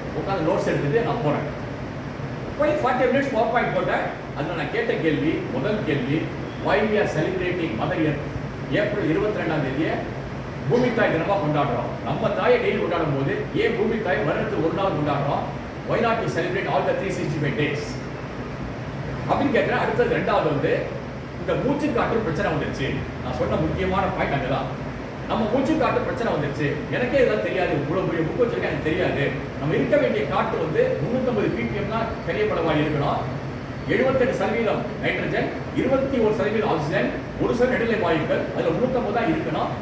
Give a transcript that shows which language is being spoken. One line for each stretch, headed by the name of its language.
Tamil: உட்காந்து நோட்ஸ் எடுத்துட்டு நான் போறேன். போய் 40 minutes பவர் பாயிண்ட் போட்டேன். அதில் நான் கேட்ட கேள்வி, முதல் கேள்வி,
English: why we are celebrating Mother Earth?
Tamil: April 22ஆம் தேதியை பூமி தாய் தினமாக கொண்டாடுறோம். நம்ம தாயை டெய்லி கொண்டாடும் போது ஏன் பூமி தாய் வருடத்துக்கு ஒரு நாள் கொண்டாடுறோம்?
English: why not we celebrate all the 365 days
Tamil: அப்படின்னு கேட்குறேன். அடுத்தது 2வது வந்து இந்த மூச்சு காற்று பிரச்சனை வந்துருச்சு. நான் சொன்ன முக்கியமான பாயிண்ட் அங்கே தான். நம்ம மூச்சு காற்று பிரச்சனை வந்துருச்சு. எனக்கே இதெல்லாம் தெரியாது. இவ்வளோ பெரிய புக் வச்சிருக்கேன், எனக்கு தெரியாது. நம்ம இருக்க வேண்டிய காற்று வந்து 350 ppm தான் பெரியப்படமாக இருக்கணும். 78% நைட்ரஜன், 21% ஆக்சிஜன், 1% நடுநிலை வாயுக்கள், அதில் 350 தான் இருக்கணும்.